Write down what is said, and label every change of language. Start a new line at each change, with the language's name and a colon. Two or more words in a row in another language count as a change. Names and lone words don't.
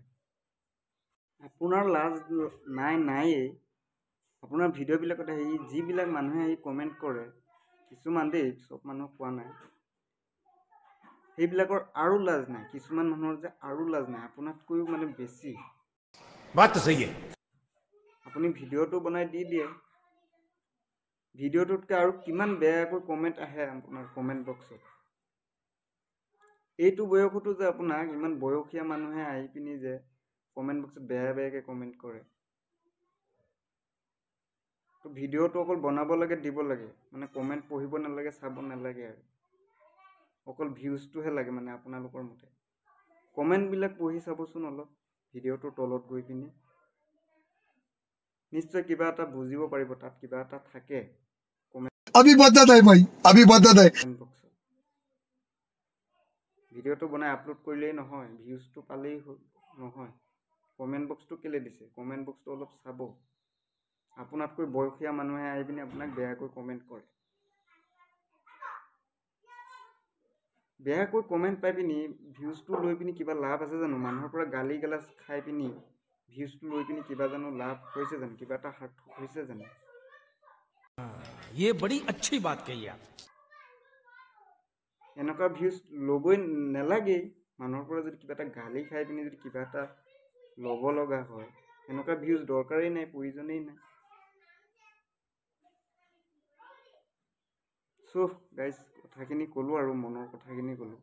Assamese: আপোনাৰ লাজ নায়েই। আপোনাৰ ভিডিঅ'বিলাকত আহি যিবিলাক মানুহে আহি কমেণ্ট কৰে, কিছুমান দেই, চব মানুহক কোৱা নাই, সেইবিলাকৰ আৰু লাজ নাই। কিছুমান মানুহৰ যে আৰু লাজ নাই, আপোনাতকৈও মানে বেছি।
Hindi: बात तो सही है।
Assamese: আপুনি ভিডিঅ'টো বনাই দি দিয়ে, ভিডিঅ'টোতকৈ আৰু কিমান বেয়াকৈ কমেণ্ট আহে আপোনাৰ
English: comment boxত।
Assamese: এইটো বয়সতো যে আপোনাক ইমান বয়সীয়া মানুহে আহি পিনি যে
English: comment boxত
Assamese: বেয়াকৈ কমেণ্ট কৰে। তো ভিডিঅ'টো অকল বনাব লাগে, দিব লাগে, মানে কমেণ্ট পঢ়িব নালাগে, চাব নালাগে আৰু অকল ভিউজটোহে লাগে মানে আপোনালোকৰ মতে। কমেণ্টবিলাক পঢ়ি চাবচোন অলপ ভিডিঅ'টোৰ তলত গৈ পিনি, নিশ্চয় কিবা এটা বুজিব পাৰিব, তাত কিবা এটা থাকে
Hindi: अभी बदत है भाई, अभी बदत है।
English: comment boxত।
Assamese: ভিডিঅ'টো বনাই আপলোড কৰিলেই নহয়, ভিউজটো পালেই নহয়।
English: comment boxটো
Assamese: কেলৈ দিছে,
English: comment boxটো
Assamese: অলপ চাব। আপোনাতকৈ বয়সীয়া মানুহে আহি পিনি আপোনাক বেয়াকৈ কমেণ্ট কৰে। বেয়াকৈ কমেণ্ট পাই পিনি ভিউজটো লৈ পিনি কিবা লাভ আছে জানো? মানুহৰ পৰা গালি গালাজ খাই পিনি ভিউজটো লৈ পিনি কিবা জানো লাভ হৈছে জানো? কিবা এটা সাৰ্থক হৈছে জানো?
Hindi: ये बड़ी अच्छी बात कही आप।
Assamese: এনেকুৱা ভিউজ ল'বই নালাগেই। মানুহৰ পৰা যদি কিবা এটা গালি খাই পিনি যদি কিবা এটা ল'ব লগা হয়, এনেকুৱা ভিউজ দৰকাৰেই নাই, প্ৰয়োজনেই নাই।
English: so guys,
Assamese: কথাখিনি ক'লোঁ আৰু মনৰ কথাখিনি ক'লোঁ।